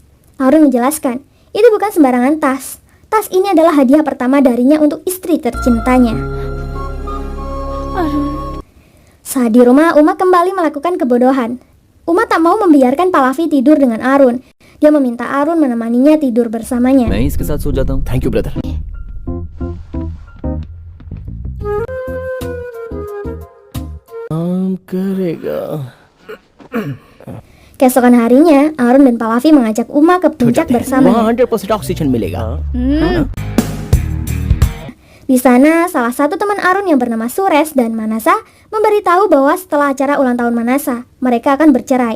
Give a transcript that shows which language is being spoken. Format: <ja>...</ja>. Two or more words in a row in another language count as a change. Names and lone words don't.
<id>Arun menjelaskan, itu bukan sembarangan tas. Tas ini adalah hadiah pertama darinya untuk istri tercintanya. Arun. Saat di rumah, Uma kembali melakukan kebodohan. Uma tak mau membiarkan Pallavi tidur dengan Arun. Dia meminta Arun menemaninya tidur bersamanya.</id> <hi>मैं ही इसके साथ सो जाता हूँ.</hi> <en>Thank you brother.</en> <hi>करेगा.</hi> <id>Keesokan harinya, Arun dan Pallavi mengajak Uma ke puncak bersama.</id> <hi>100% oxygen मिलेगा.</hi> <id>Di sana, salah satu teman Arun yang bernama Sures dan Manasa memberitahu bahwa setelah acara ulang tahun Manasa, mereka akan bercerai.</id>